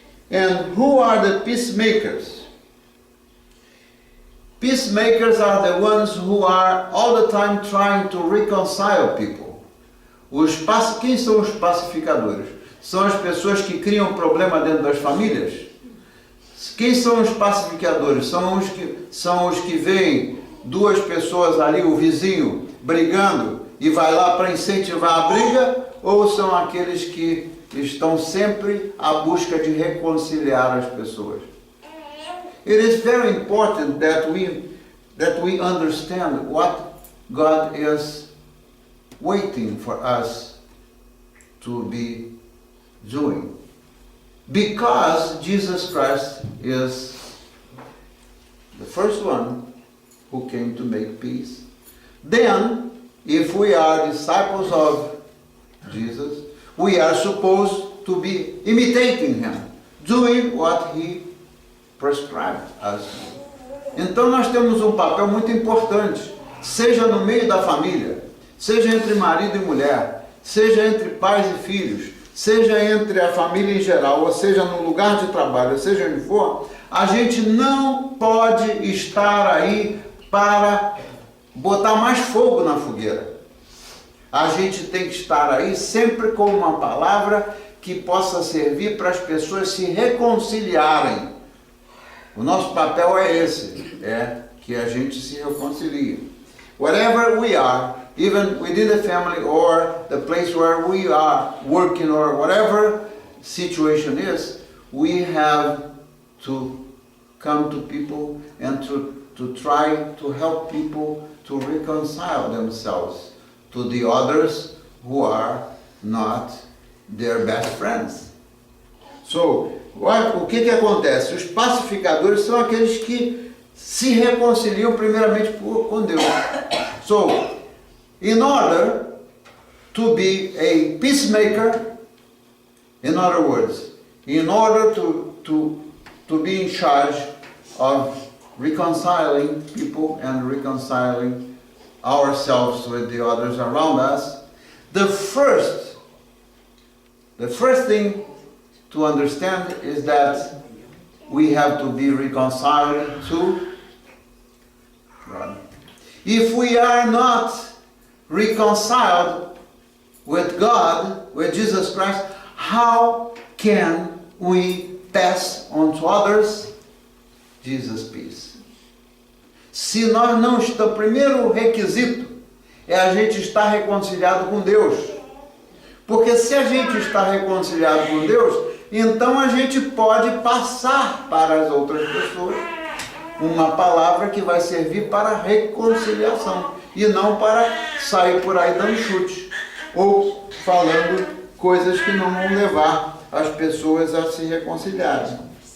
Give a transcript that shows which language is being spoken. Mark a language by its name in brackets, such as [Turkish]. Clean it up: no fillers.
[English] And who are the peacemakers? Peacemakers are the ones who are all the time trying to reconcile people. [Portuguese] Quem são os pacificadores? São as pessoas que criam problema dentro das famílias? Quem são os pacificadores? São os que veem duas pessoas ali, o vizinho, brigando e vai lá para incentivar a briga? Ou são aqueles que estão sempre à busca de reconciliar as pessoas? [English] It is very important that we understand what God is waiting for us to be doing. Because Jesus Christ is the first one who came to make peace. Then, if we are disciples of Jesus, we are supposed to be imitating him, doing what he prescribed us. [Portuguese] Então nós temos um papel muito importante, seja no meio da família, seja entre marido e mulher, seja entre pais e filhos, seja entre a família em geral, ou seja no lugar de trabalho, ou seja onde for, a gente não pode estar aí para botar mais fogo na fogueira. A gente tem que estar aí sempre com uma palavra que possa servir para as pessoas se reconciliarem. O nosso papel é esse, é que a gente se reconcilie. [English] Whatever we are, even within the family or the place where we are working or whatever situation is, we have to come to people and to try to help people to reconcile themselves to the others who are not their best friends. [Portuguese] So, o que acontece? Os pacificadores são aqueles que se reconciliam primeiramente com Deus. [English] So, in order to be a peacemaker, in other words, in order to be in charge of reconciling people and reconciling ourselves with the others around us, the first thing to understand is that we have to be reconciled to God. If we are not reconciled with God, with Jesus Christ, how can we pass on to others Jesus' peace? [Portuguese] Se nós não estamos, o primeiro requisito é a gente estar reconciliado com Deus. Porque se a gente está reconciliado com Deus, então a gente pode passar para as outras pessoas uma palavra que vai servir para reconciliação e não para sair por aí dando chute ou falando coisas que não vão levar as pessoas a se reconciliarem.